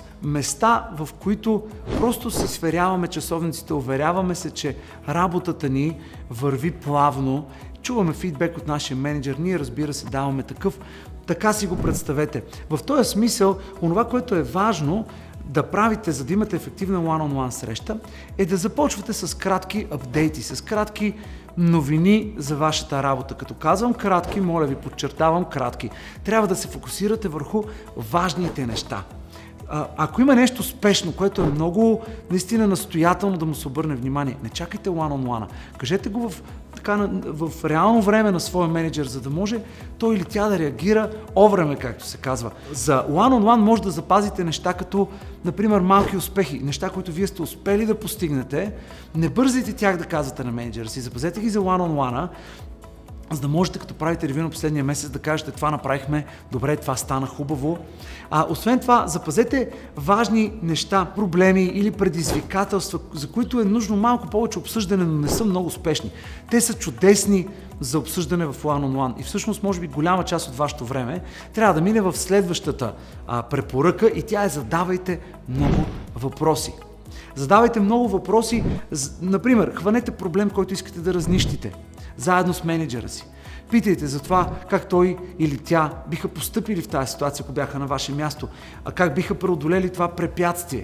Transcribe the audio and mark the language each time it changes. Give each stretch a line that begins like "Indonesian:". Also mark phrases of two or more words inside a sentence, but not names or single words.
Bulgarian: Места, в които просто си сверяваме часовниците, уверяваме се, че работата ни върви плавно, чуваме фидбек от нашия менеджер, ние разбира се даваме такъв. Така си го представете. В този смисъл, онова, което е важно да правите, за да имате ефективна
English: one-on-one
Bulgarian: среща, е да започвате с кратки апдейти, с кратки новини за вашата работа. Като казвам кратки, моля ви, подчертавам кратки. Трябва да се фокусирате върху важните неща. Ако има нещо спешно, което е много наистина настоятелно да му се обърне внимание, не чакайте
English: one-on-one.
Bulgarian: Кажете го в реално време на своя менеджер, за да може той или тя да реагира овреме, както се казва. За
English: one-on-one
Bulgarian: може да запазите неща като, например, малки успехи, неща, които вие сте успели да постигнете. Не бързайте тях да казвате на менеджера си, запазете ги за
English: one-on-one,
Bulgarian: за да можете, като правите ревю на последния месец, да кажете: това направихме добре, това стана хубаво. Освен това, запазете важни неща, проблеми или предизвикателства, за които е нужно малко повече обсъждане, но не са много успешни. Те са чудесни за обсъждане в
English: one-on-one
Bulgarian: и всъщност, може би, голяма част от вашето време трябва да мине в следващата препоръка и тя е: задавайте много въпроси. Задавайте много въпроси, например, хванете проблем, който искате да разнищите, заедно с менеджера си. Питайте за това как той или тя биха постъпили в тази ситуация, ако бяха на ваше място, как биха преодолели това препятствие.